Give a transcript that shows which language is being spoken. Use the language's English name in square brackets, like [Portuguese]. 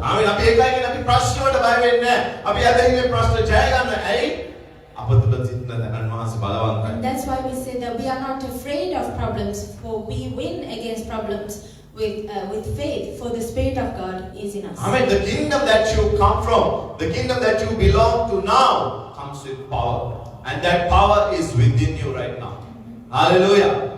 [Sinhala] ආමෙන්. අපි ඒකයි කියන්නේ අපි ප්‍රශ්න වලට බය වෙන්නේ නැහැ. අපි අදින්නේ ප්‍රශ්න ජය ගන්න. ඇයි? අප තුල සිටින ධනන් වහන්සේ බලවන්තයි. [English] And that's why we say that we are not afraid of problems, for we win against problems with faith, for the Spirit of God is in us. Amen. The kingdom that you come from, the kingdom that you belong to now, comes with power. And that power is within you right now. Hallelujah.